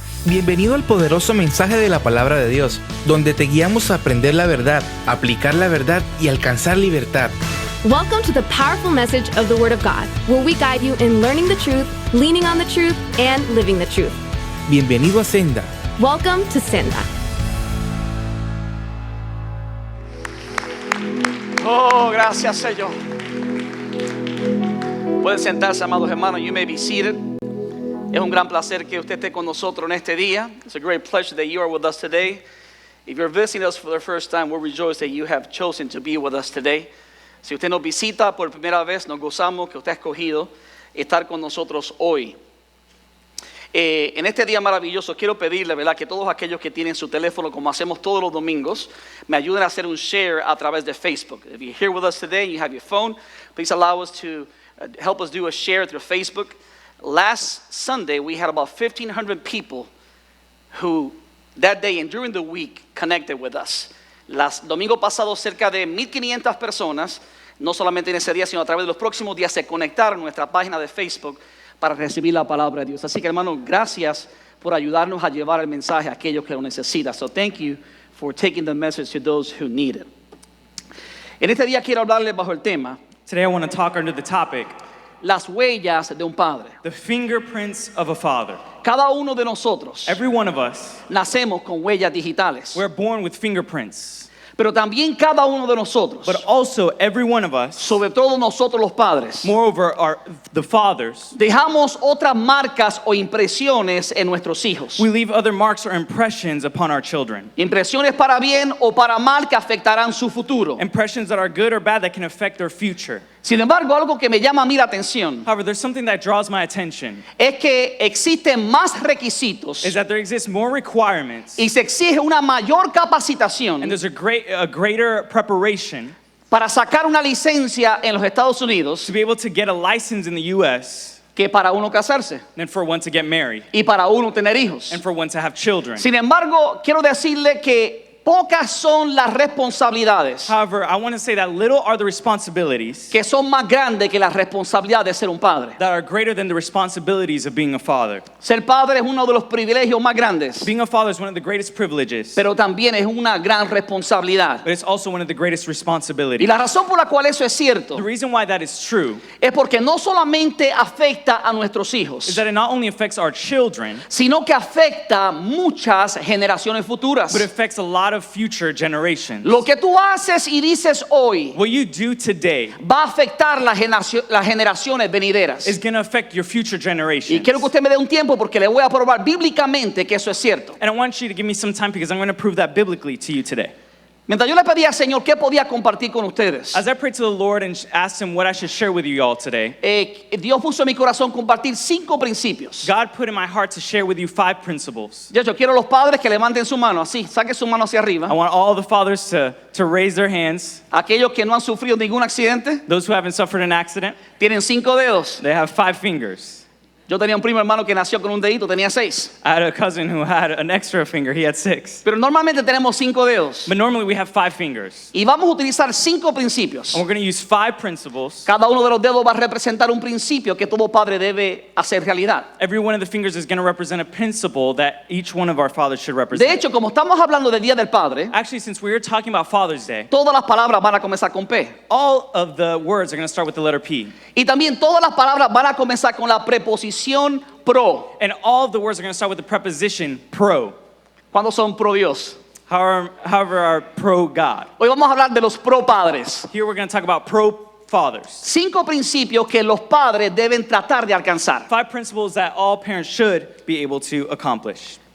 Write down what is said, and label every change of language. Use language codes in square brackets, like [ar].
[es] Bienvenido al poderoso mensaje de la palabra de Dios, donde te guiamos a aprender la verdad, aplicar la verdad y alcanzar libertad. [en] Welcome to the powerful message of the Word of God, where we guide you in learning the truth, leaning on the truth, and living the truth. [es] Bienvenido a Senda. [en] Welcome to Senda. [es] Oh, gracias, Señor. Pueden sentarse, amados hermanos. [en] You may be seated. [es] Es un gran placer que usted esté con nosotros en este día. [en] It's a great pleasure that you are with us today. If you're visiting us for the first time, we rejoice that you have chosen to be with us today. [es] Si usted nos visita por primera vez, nos gozamos que usted ha escogido estar con nosotros hoy. En este día maravilloso quiero pedirle, ¿verdad?, que todos aquellos que tienen su teléfono, como hacemos todos los domingos, me ayuden a hacer un share a través de Facebook. [en] If you're here with us today and you have your phone, please allow us to help us do a share through Facebook. Last Sunday, we had about 1,500 people who, that day and during the week, connected with us. [es] Domingo pasado, cerca de 1,500 personas, no solamente en ese día, sino a través de los próximos días, se conectaron a nuestra página de Facebook para recibir la palabra de Dios. Así que, hermanos, gracias por ayudarnos a llevar el mensaje a aquellos que lo necesitan. [en] So thank you for taking the message to those who need it. [es] En este día quiero hablarles bajo el tema, [en] Today I want to talk under the topic, [es] las huellas de un padre. [en] the fingerprints of a father. [es] Cada uno de nosotros [en] Every one of us, [es] nacemos con huellas digitales, [en] we're born with fingerprints. [es] pero también cada uno de nosotros, [en] But also every one of us, [es] sobre todo nosotros los padres, [en] moreover the fathers, [es] dejamos otras marcas o impresiones en nuestros hijos. [en] we leave other marks or impressions upon our children. [es] Impresiones para bien o para mal que afectarán su futuro. [en] Impressions that are good or bad that can affect their future. [es] Sin embargo, algo que me llama a mí la atención [en] However, there's something that draws my attention, [es] es que existen más requisitos [en] is that there exists more requirements [es] y se exige una mayor [en] and [es] capacitación [en] there's a greater preparation [es] para sacar una licencia en los Estados Unidos [en] to be able to get a license in the U.S. [es] que para uno casarse [en] than for one to get married [es] y para uno tener hijos. [en] and for one to have children. [es] Sin embargo, quiero decirle que pocas son las responsabilidades [en] However, I want to say that little are the responsibilities [es] que son más grandes que la responsabilidad de ser un padre. [en] that are greater than the responsibilities of being a father. [es] Ser padre es uno de los privilegios más grandes, [en] Being a father is one of the greatest privileges, [es] pero también es una gran responsabilidad. [en] but it's also one of the greatest [es] Y [en] responsibilities. [es] la razón por la cual eso es cierto [en] The reason why that is true [es] es porque no solamente afecta a nuestros [en] is [es] hijos, [en] that it not only affects our children, [es] sino que afecta muchas generaciones futuras. [en] but it affects a lot of future generations. [es] Lo que tú haces y dices hoy [en] What you do today [es] va a afectar las generaciones venideras. [en] is going to affect your future [es] Y [en] generations. [es] quiero que usted me dé un tiempo porque le voy a probar bíblicamente que eso es cierto. [en] And I want you to give me some time because I'm going to prove that biblically to you today. [es] Mientras yo le pedía al Señor qué podía compartir con ustedes, [en] As I prayed to the Lord and asked Him what I should share with you all today, [es] Dios puso en mi corazón compartir 5 principios. [en] God put in my heart to share with you 5 principles. [es] De hecho, quiero a los padres que levanten su mano así, saquen su mano hacia arriba. [en] I want all the fathers to raise their hands. [es] Aquellos que no han sufrido ningún accidente [en] Those who haven't suffered an accident, [es] tienen 5 dedos. [en] they have 5 fingers. [es] Yo tenía un primo hermano que nació con un dedito, tenía 6. [en] I had a cousin who had an extra finger. He had 6. [es] Pero normalmente tenemos 5 dedos. [en] But normally we have 5 fingers. [es] Y vamos a utilizar 5 principios. [en] And we're going to use 5 principles. [es] Cada uno de los dedos va a representar un principio que todo padre debe hacer realidad. [en] Every one of the fingers is going to represent a principle that each one of our fathers should [es] De [en] represent. [es] hecho, como estamos hablando del Día del Padre, [en] Actually, since we were talking about Father's Day, [es] todas las palabras van a comenzar con P. [en] all of the words are going to start with the letter P. [es] Y también todas las palabras van a comenzar con la preposición pro. [en] And all of the words are going to start with the preposition pro. [es] ¿Cuándo son pro Dios? [en] However, are pro God. [es] Hoy vamos a hablar de los pro padres. [en] Here we're going to talk about pro fathers. [es] 5 principios que los padres deben tratar de alcanzar. [en] 5 principles that all parents should be able to accomplish.